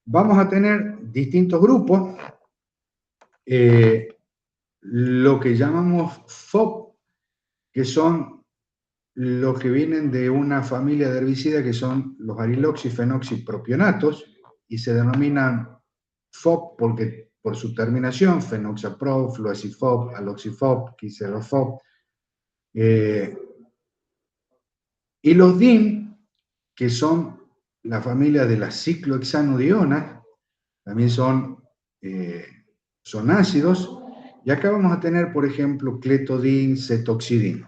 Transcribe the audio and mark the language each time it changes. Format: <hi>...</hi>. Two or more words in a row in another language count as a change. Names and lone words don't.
<es>vamos a tener distintos grupos, lo que llamamos FOP, que son los que vienen de una familia de herbicidas que son los ariloxifenoxipropionatos y se denominan FOP porque, por su terminación, fenoxaprop, fluacifop, aloxifop, quiselofop. Y los DIN, que son la familia de las ciclohexanodionas, también son ácidos. Y acá vamos a tener, por ejemplo, cletodin, cetoxidin.</es>